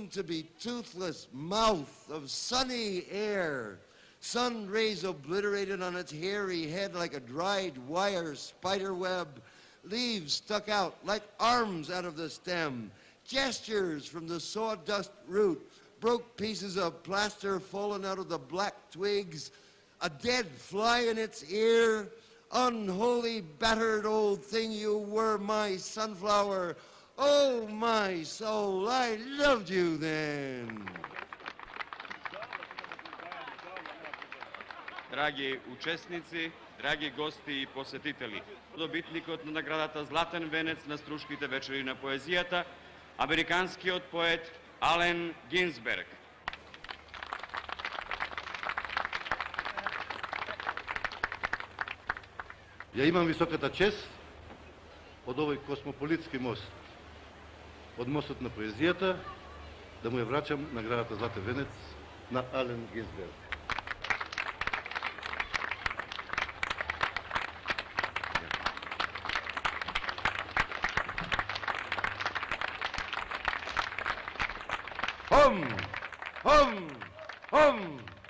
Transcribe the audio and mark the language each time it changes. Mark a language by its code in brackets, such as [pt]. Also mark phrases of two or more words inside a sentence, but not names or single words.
[en] to be toothless mouth of sunny air, sun rays obliterated on its hairy head like a dried wire spider web, leaves stuck out like arms out of the stem, gestures from the sawdust root, broke pieces of plaster fallen out of the black twigs, a dead fly in its ear, unholy battered old thing you were, my sunflower. Oh, my soul, I loved you then. [mk] Драги учесници, драги гости и посетители, добитникот на наградата Златен венец на Струшките вечери на поезијата, американскиот поет Ален Гинсберг. Ја имам високата чест од овој космополитски мост, од мостот на поезијата, да му ја врачам наградата Златен венец на Ален Гинсберг. Hum, hum, hum.